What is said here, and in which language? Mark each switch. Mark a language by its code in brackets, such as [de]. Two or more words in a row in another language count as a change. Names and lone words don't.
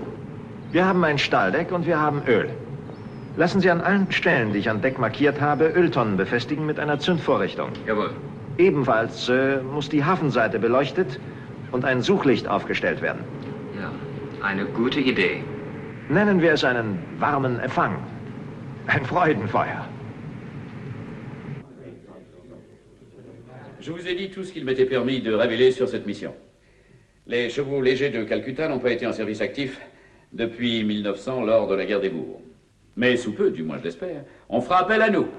[de] Wir haben ein Stahldeck und wir haben Öl. Lassen Sie an allen Stellen, die ich an Deck markiert habe, Öltonnen befestigen mit einer Zündvorrichtung. Jawohl. Ebenfalls muss die Hafenseite beleuchtet und ein Suchlicht aufgestellt werden. Ja, eine gute Idee. Nennen wir es einen warmen Empfang. Ein Freudenfeuer. [fr] Je vous ai dit tout ce qu'il m'était permis de révéler sur cette mission. Les chevaux légers de Calcutta n'ont pas été en service actif depuis 1900 lors de la guerre des Boers. Mais sous peu, du moins je l'espère, on fera appel à nous.